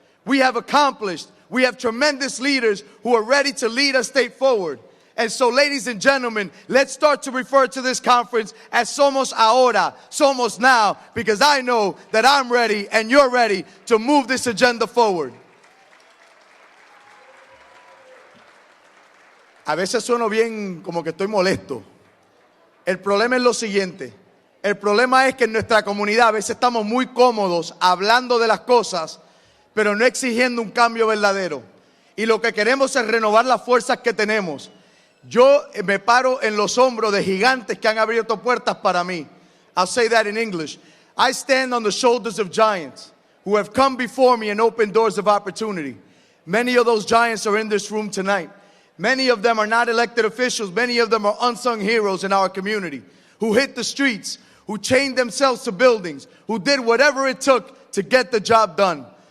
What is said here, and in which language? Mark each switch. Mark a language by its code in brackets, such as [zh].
[en] We have accomplished. We have tremendous leaders who are ready to lead our state forward. And so, ladies and gentlemen, let's start to refer to this conference as Somos Ahora, Somos Now, because I know that I'm ready and you're ready to move this agenda forward. [es] A veces sueno bien como que estoy molesto. El problema es lo siguiente. El problema es que en nuestra comunidad a veces estamos muy cómodos hablando de las cosas, pero no exigiendo un cambio verdadero. Y lo que queremos es renovar las fuerzas que tenemos. Yo me paro en los hombros de gigantes que han abierto puertas para mí. [en] I'll say that in English. I stand on the shoulders of giants who have come before me and opened doors of opportunity. Many of those giants are in this room tonight. Many of them are not elected officials. Many of them are unsung heroes in our community who hit the streets, who chained themselves to buildings, who did whatever it took to get the job done.